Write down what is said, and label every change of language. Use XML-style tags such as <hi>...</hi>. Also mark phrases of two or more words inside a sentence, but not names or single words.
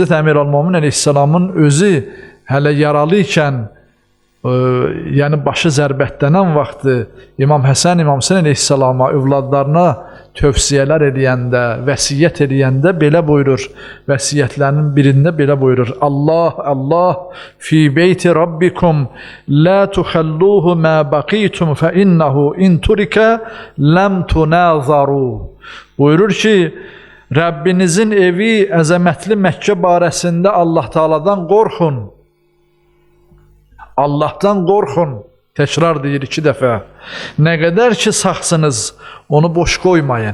<az>Əmir el-Mömin əleyhissalamın özü hələ yaralı ikən, yəni başı zərbətlənən vaxtı İmam Həsən, İmam Hüseyn əleyhissalama övladlarına tövsiyələr edəndə, vəsiyyət edəndə belə buyurur. Vəsiyyətlərinin birində belə buyurur.</az> <ar>الله في بيت ربكم لا تخلوه ما بقيتم فإنه إن ترك لم تناظروا.</ar> <az>Buyurur ki, Rəbbinizin evi əzəmətli Məkkə barəsində Allah Taala'dan qorxun. Allahdan qorxun. Təkrar deyir 2 dəfə. Nə qədər ki sağsınız, onu boş qoymayın.</az>